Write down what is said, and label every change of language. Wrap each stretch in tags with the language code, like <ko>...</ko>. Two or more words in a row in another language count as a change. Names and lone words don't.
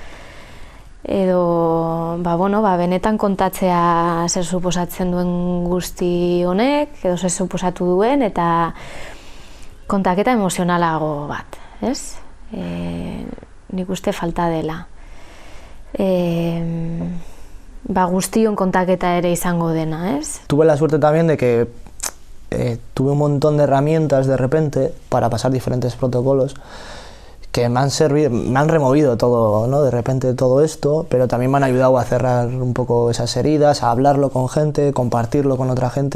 <eu>Edo, benetan kontatzea zer suposatzen duen guzti honek, edo zer suposatu duen, eta kontaketa emozionalago bat, ez? Nik uste falta dela. Guztion kontaketa ere izango dena, ¿es?</eu> <es>Tuve la suerte también de que tuve un montón de herramientas de repente para pasar diferentes protocolos que me han servido, me han removido todo, ¿no? De repente todo esto, pero también me han ayudado a cerrar un poco esas heridas, a hablarlo con gente, compartirlo con otra gente.</es>